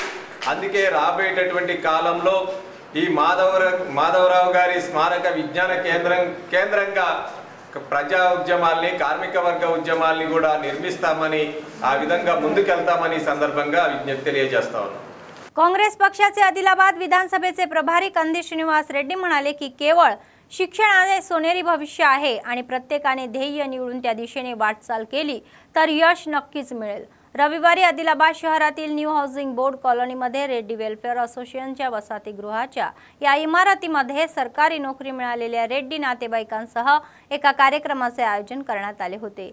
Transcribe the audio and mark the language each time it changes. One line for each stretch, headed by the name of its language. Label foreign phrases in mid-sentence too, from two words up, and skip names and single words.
Telugu: అందుకే రాబోయేటటువంటి కాలంలో ఈ మాధవరావు గారి స్మారక విజ్ఞాన కేంద్రంగా ప్రజా ఉద్యమాల్ని, కార్మిక వర్గ ఉద్యమాల్ని కూడా నిర్మిస్తామని, ఆ విధంగా ముందుకెళ్తామని సందర్భంగా విజ్ఞప్తి తెలియజేస్తా ఉన్నాం।
Marathi: काँग्रेस पक्षाचे आदिलाबाद विधानसभेचे प्रभारी कंदी श्रीनिवास रेड्डी म्हणाले की केवळ शिक्षणाने सोनेरी भविष्य आहे आणि प्रत्येकाने ध्येय निवडून त्या दिशेने वाटचाल केली तर यश नक्कीच मिळेल। रविवारी आदिलाबाद शहरातील न्यू हाऊसिंग बोर्ड कॉलनीमध्ये रेड्डी वेलफेअर असोसिएशनच्या वसतिगृहाच्या या इमारतीमध्ये सरकारी नोकरी मिळालेल्या रेड्डी नातेवाईकांसह एका कार्यक्रमाचे आयोजन करण्यात आले होते।